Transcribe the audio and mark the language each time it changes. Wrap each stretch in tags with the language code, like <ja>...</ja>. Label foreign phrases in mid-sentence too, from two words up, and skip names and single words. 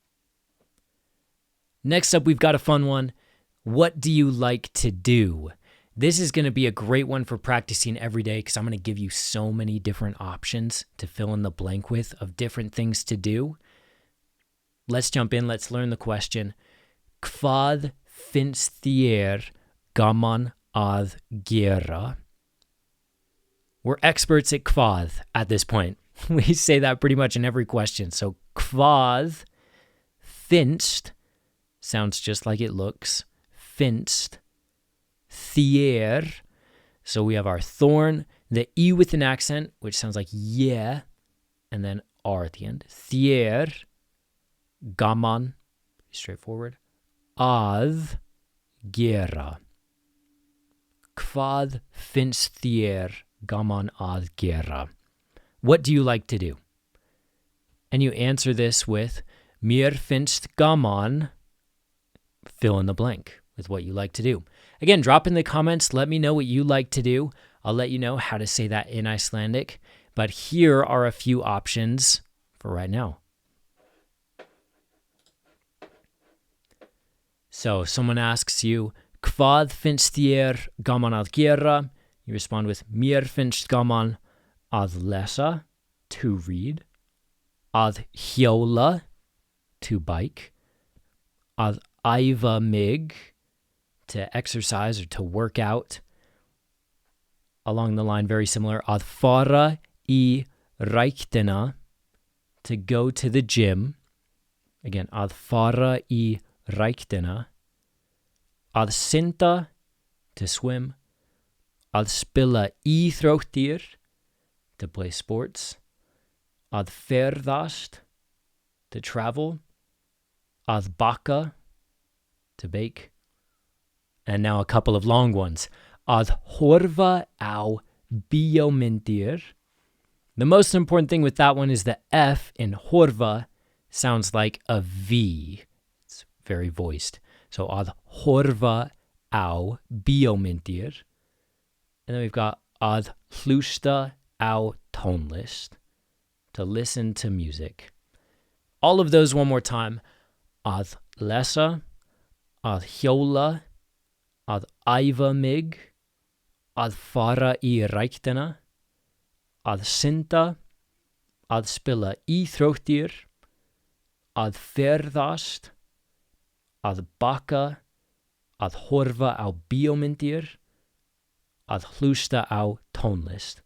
<en>Next up, we've got a fun one. What do you like to do? This is going to be a great one for practicing every day because I'm going to give you so many different options to fill in the blank with of different things to do. Let's jump in. Let's learn the question.</en> <is>Hvað finnst þér gaman að gera?</is> <en>We're experts at hvað at this point. We say that pretty much in every question. So</en> <is>hvað finnst</is> <en>sounds just like it looks.</en> <is>Finnst þér.</is> <en>So we have our thorn, the E with an accent, which sounds like yeah, and then R at the end.</en> <is>Þér, gaman, straightforward. Að gera. Hvað finnst þér gaman að gera?</is> <en>What do you like to do? And you answer this with</en> <is>mér finnst gaman,</is> <en>fill in the blank with what you like to do. Again, drop in the comments. Let me know what you like to do. I'll let you know how to say that in Icelandic. But here are a few options for right now. So someone asks you,</en> <is>hvað finnst þér gaman að gera?</is> <en>You respond with</en> <is>mér finnst gaman að lesa,</is> <en>to read.</en> <is>Að hjóla,</is> <en>to bike.</en> <is>Að æfa mig,</is> <en>to exercise or to work out. Along the line, very similar.</en> <is>Að fara í ræktina,</is> <en>to go to the gym. Again,</en> <is>að fara í ræktina. Að synda,</is> <en>to swim.</en> <is>Að spila íþróttir,</is> <en>to play sports.</en> <is>Að ferðast,</is> <en>to travel.</en> <is>Að baka,</is> <en>to bake. And now a couple of long ones.</en> <is>Að horfa á bíómyndir.</is> <en>The most important thing with that one is the F in horfa sounds like a V. It's very voiced. So</en> <is>að horfa á bíómyndir.</is> <en>And then we've got</en> <is>að hlusta á tónlist,</is> <en>to listen to music. All of those one more time.</en> <is>Að lesa, að hjóla, að æfa mig, að fara í ræktina, að synda, að spila íþróttir, að ferðast, að baka, að horfa á bíómyndir, að hlusta á tónlist.</is>